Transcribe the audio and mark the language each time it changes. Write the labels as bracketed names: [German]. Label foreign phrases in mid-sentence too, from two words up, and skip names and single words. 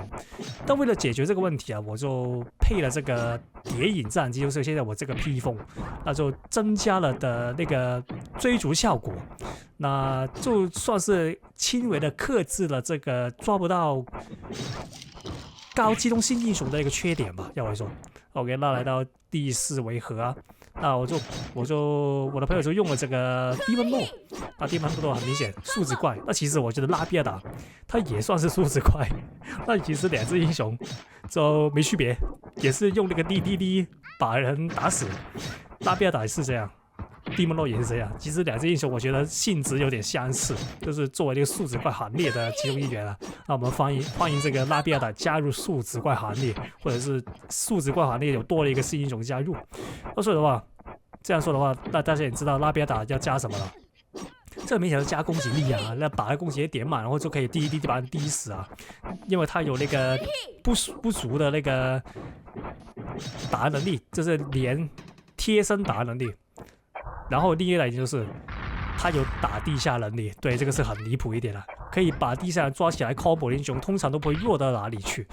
[Chinese] 但為了解決這個問題啊，我就配了這個諜影戰機，就是現在我這個披風，那就增加了的那個追逐效果，那就算是輕微的克制了這個抓不到高機動性英雄的一個缺點吧，要我說。OK， 那來到第4回合啊，那我的朋友就用了這個 Demon Lord， 那 Demon Lord 很明顯數值怪，那其實我覺得拉比亞達他也算是數值怪，那其實2隻英雄就沒區別，也是用那個 DDD 把人打死，拉比亞達也是這樣。Demon Lord 也是這樣，其實2隻英雄我覺得性質有點相似，就是作為這個數值怪行列的其中一員啊。那我們歡迎這個拉比亞達加入數值怪行列，或者是數值怪行列有多了一個新英雄加入。所以的話，這樣說的话，那大家也知道拉比亞達要加什麼了。這明顯是加攻擊力啊，那把他攻擊力點滿，然後就可以滴把人滴死啊。因為他有那個不足的那個打能力，就是連貼身打能力。然後另一點就是，他有打地下能力，對，這個是很離譜一點的，可以把地下人抓起來 combo 英雄，通常都不會弱到哪裡去。